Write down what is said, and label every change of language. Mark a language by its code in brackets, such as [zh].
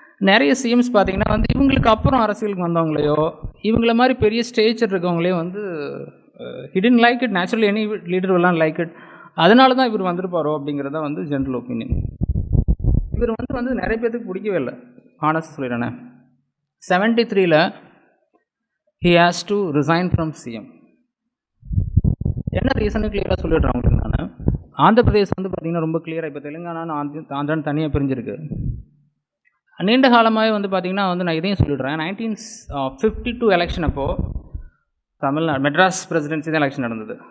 [ta] நிறைய சிஎம்ஸ் பார்த்திங்கன்னா வந்து இவங்களுக்கு அப்புறம் அரசியலுக்கு வந்தவங்களையோ இவங்கள மாதிரி பெரிய ஸ்டேச்சர் இருக்கவங்களையும் வந்து [en] he didn't like it, [ta] naturally any leader will not like it, அதனால தான் இவர் வந்திருப்பாரோ அப்படிங்கிறத வந்து ஜென்ரல் ஒப்பீனியன். இவர் வந்து நிறைய பேருக்கு பிடிக்கவே இல்லை, honest சொல்லிடுறேனே. [en] 73ல் he has to resign from CM. [ta] என்ன ரீசனு கிளியராக சொல்லிடுறேன் உங்களுக்கு நான். ஆந்திர பிரதேசம் வந்து பார்த்திங்கன்னா ரொம்ப கிளியராக இப்போ தெலுங்கானான்னு ஆந்திரான்னு தனியாக பிரிஞ்சிருக்கு. நீண்ட காலமாகவே வந்து பார்த்திங்கன்னா வந்து நான் இதையும் சொல்லிடுறேன். 1952 எலெக்ஷன் அப்போது தமிழ்நாடு மெட்ராஸ் பிரசிடென்சி தான் எலெக்ஷன் நடந்தது.